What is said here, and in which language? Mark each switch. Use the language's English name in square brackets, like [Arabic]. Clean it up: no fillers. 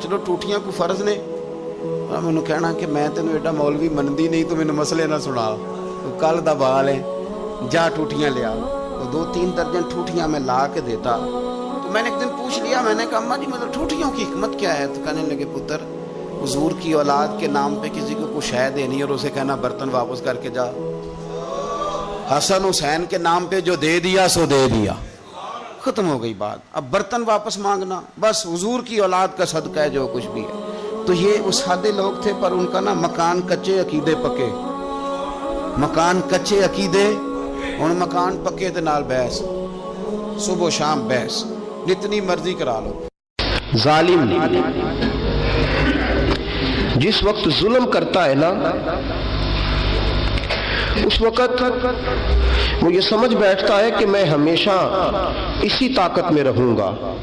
[Punjabi] چلو ٹوٹیاں کو فرض نے. مینوں کہنا کہ میں تینوں ایڈا مولوی منندی نہیں تو مینوں مسئلے نہ سنا، تو کل دا بال ہے، جا ٹوٹیاں لیا. [Urdu] تو 2-3 درجن ٹوٹیاں میں لا کے دیتا. تو میں نے ایک دن پوچھ لیا، میں نے کہا اماں جی مطلب ٹوٹیوں کی حکمت کیا ہے؟ تو کہنے لگے پتر حضور کی اولاد کے نام پہ کسی کو کچھ شے دینی اور اسے کہنا برتن واپس کر کے جا. حسن حسین کے نام پہ جو دے دیا سو دے دیا، ختم ہو گئی بات. اب برتن واپس مانگنا بس حضور کی اولاد کا صدقہ ہے جو کچھ بھی ہے. تو یہ وہ سادے لوگ تھے، پر ان کا نا مکان کچے عقیدے پکے، مکان کچے عقیدے. [Punjabi] ہن مکان پکے تے نال بحث، صبح و شام بحث، [Urdu] جتنی مرضی کرا لو. ظالم جس وقت ظلم کرتا ہے نا، اس وقت وہ یہ سمجھ بیٹھتا ہے کہ میں ہمیشہ اسی طاقت میں رہوں گا.